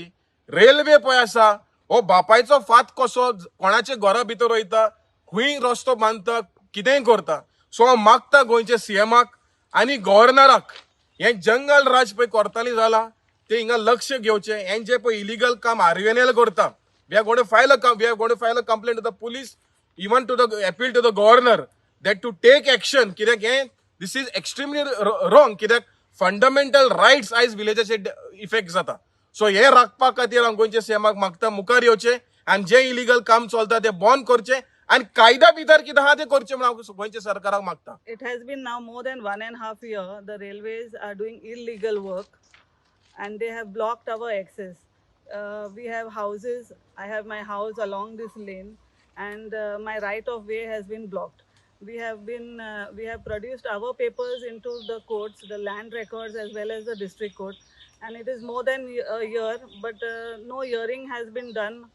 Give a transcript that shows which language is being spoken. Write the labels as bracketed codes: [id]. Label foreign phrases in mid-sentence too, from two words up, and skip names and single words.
[kok] रेल्वे पळय आसा हो बापायचो फात कसो कोणाचे घरा भितर वयता, खंय रस्तो बांदता, कितेंय करता. सो हांव मागता गोंयचे CMाक आणि गव्हर्नराक हे जंगल राज पळय कोर्ताली जाला ते हिंगा लक्ष घेवचे. हे जे पळय इलिगल काम RVNL करता, [en] we are going to file a complaint to the police, even to the appeal to the governor that to take action. [kok] कित्याक हे [en] this is extremely wrong. [kok] कित्याक [en] fundamental rights [kok] आयज विलेजाचे इफेक्ट जाता. सो हे राखपा खातीर हांव गोंयचे CMाक मागता मुखार येवचे आनी जे इलिगल काम चलता ते बंद करचे आणि कायदा भितर कितें आहा ते करचे म्हणून हांव गोंयच्या सरकाराक मागता. [en] It has been now more than 1.5 years the railways are doing illegal work and they have blocked our access. We have houses. I have my house along this lane and my right of way has been blocked. We have produced our papers into the courts, the land records as well as the district court, and it is more than a year, but no hearing has been done.